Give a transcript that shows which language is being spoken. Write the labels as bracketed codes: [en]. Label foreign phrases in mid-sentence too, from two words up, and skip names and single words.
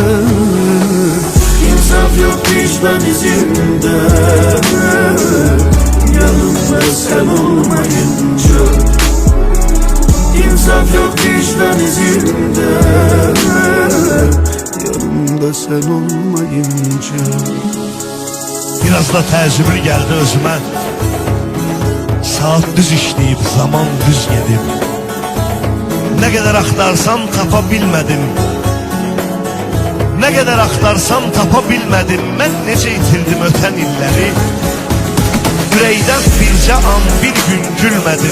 [tr] İnsaf yok vicdan izinde, yanımda sen olmayınca. İnsaf yok vicdan izinde, yanımda sen olmayınca. [az] Biraz da təəccüblü gəldi özümə. Saat düz işləyib, zaman düz gedib. Nə qədər axtarsam tapa bilmədim. Nə qədər axtarsam tapa bilmədim. Mən necə itirdim ötən illəri. Ürəkdən bircə an bir gün gülmədim.